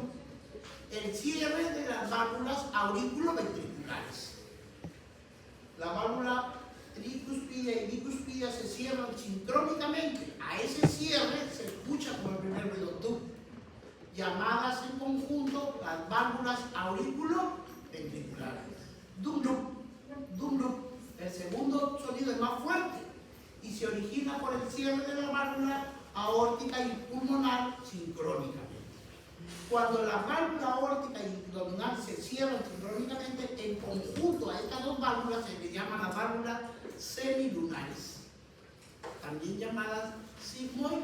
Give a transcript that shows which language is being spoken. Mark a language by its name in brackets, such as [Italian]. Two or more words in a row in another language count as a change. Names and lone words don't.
[Spanish] El cierre de las válvulas auriculoventriculares. La válvula tricuspidia y bicuspidia se cierran sincrónicamente. A ese cierre se escucha como el primer ruido dum. Llamadas en conjunto las válvulas auriculoventriculares. Dum dum, dum dum. El segundo sonido es más fuerte y se origina por el cierre de la válvula aórtica y pulmonar sincrónicamente. Cuando la válvula aórtica y abdominal se cierran sincrónicamente, en conjunto a estas dos válvulas se le llama las válvulas semilunares, también llamadas sigmoideas.